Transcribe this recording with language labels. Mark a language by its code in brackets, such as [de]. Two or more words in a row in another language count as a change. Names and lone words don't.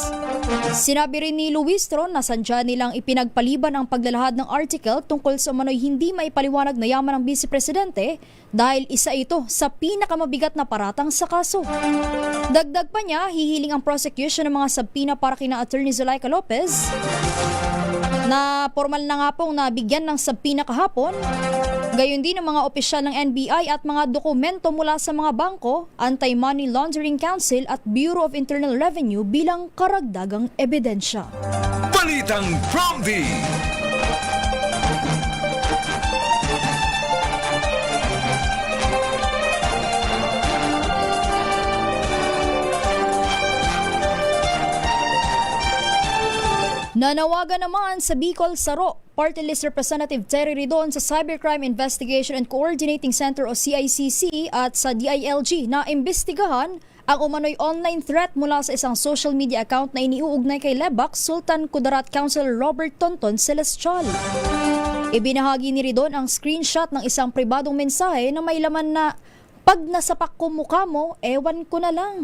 [tl] Sinabi rin ni Luistro na sandya nilang ipinagpaliban ang paglalahad ng article tungkol sa umano'y hindi maipaliwanag na yaman ng Vice Presidente dahil isa ito sa pinakamabigat na paratang sa kaso. Dagdag pa niya, hihiling ang prosecution ng mga subpoena para kina Attorney Zulaika Lopez na formal na nga pong nabigyan ng subpoena kahapon Gayon din ang mga opisyal ng NBI at mga dokumento mula sa mga bangko, Anti-Money Laundering Council at Bureau of Internal Revenue bilang karagdagang ebidensya. Balitang Promdi! Nanawagan naman sa Bicol Saro, Party List Representative Terry Ridon sa Cybercrime Investigation and Coordinating Center o CICC at sa DILG na imbestigahan ang umano'y [en] online threat [tl] mula sa isang [en] social media account [tl] na iniuugnay kay Lebak Sultan Kudarat Councilor Robert Tonton Celestial. Ibinahagi ni Ridon ang screenshot ng isang pribadong mensahe na may laman na, "Pag nasapak ko mukha mo, ewan ko na lang."